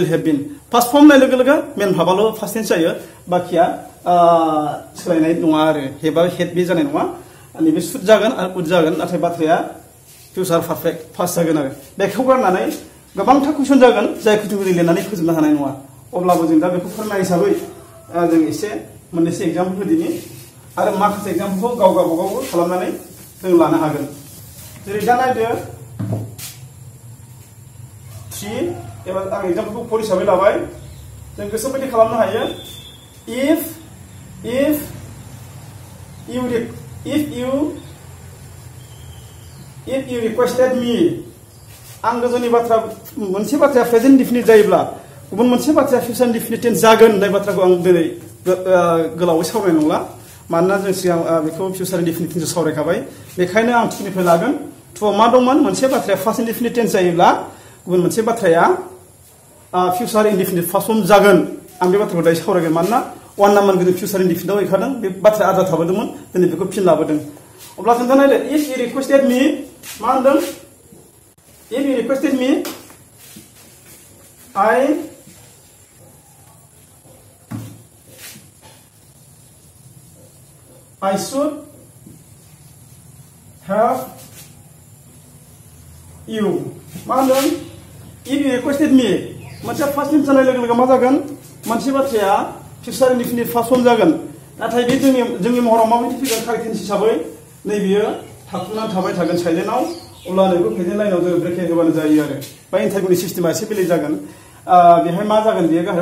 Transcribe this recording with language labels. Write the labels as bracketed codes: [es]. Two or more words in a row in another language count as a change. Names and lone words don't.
[en] have been past form [brx] होननाय लोगो लोगो मेन भाबाल' [en] past tense [brx] जायो बाखिया सोलायनाय नङा आरो हेबा हेड बे जानाय नङा नैबे शुड जागोन आरो वुड जागोन नाथाय बाथ्राया [en] future perfect past [brx] जागोन आरो बेखौ गारनानै गोबांथा कुइसन जागोन जाय कुइसनखौ जों लिरनानै फोजोबनो हानाय नङा अब्लाबो जों दा बेखौ फोरमाय हिसाबै जों एसे मोननैसो एग्जाम्पल होदिनि आरो माखासे एग्जाम्पलखौ गाव गावबागाव खालामनानै जों लानो हागोन जेरै दा नायदो 3 एबा आं एग्जाम्पलखौ 4 हिसाबै लाबाय जों गोसोबायदि खालामनो हायो [en] if you requested me [brx] आं गोजौनि बाथ्रा मोनसे बाथ्राया [en] present definite [brx] जायोब्ला गुबुन मोनसे बाथ्राया [en] future indefinite tense [brx] जागोन होननाय बाथ्राखौ आं दिनै गोलावै सावरायनाय नंला मानोना जों सिगां बेखौ [en] future indefinite tense [brx] सावरायखाबाय बेखायनो आं 2 निफ्राय लागोन 2 मा दंमोन मोनसे बाथ्राया [en] first indefinite tense [brx] जायोब्ला गुबुन मोनसे बाथ्राया [en] future indefinite first form [brx] जागोन आं बे बाथ्राखौ दायो सावरायगोन मानोना 1 नाम्बार गोजौ [en] future indefiniteआव [brx] ओंखारदों बे बाथ्राया आद्रा थाबोदोंमोन दिनै बेखौ फिन लाबोदों अब्ला जों दा नायदो [en] if you requested me [brx] मा होनदों [en] if you requested me I should have you [brx] मा होनदों [en] if you requested me [brx] मोनसे [en] first tense [brx] जानाय लोगो लोगो मा जागोन मोनसे बाथ्राया [en] future indefinite first form [brx] जागोन नाथाय बे जोंनि महराव माबायदि फैगोन [en] correct tense [brx] हिसाबै नैबेयो थाखुनानै थाबाय थागोन साइलेन्टआव अब्ला नैबे [en] present lineआव [brx] जों ब्रेकेट होबानो जायो आरो बा इन्टारभिउनि सिस्टेमा एसे बेलेग जागोन बेहाय मा जागोन बेयो गाहायाव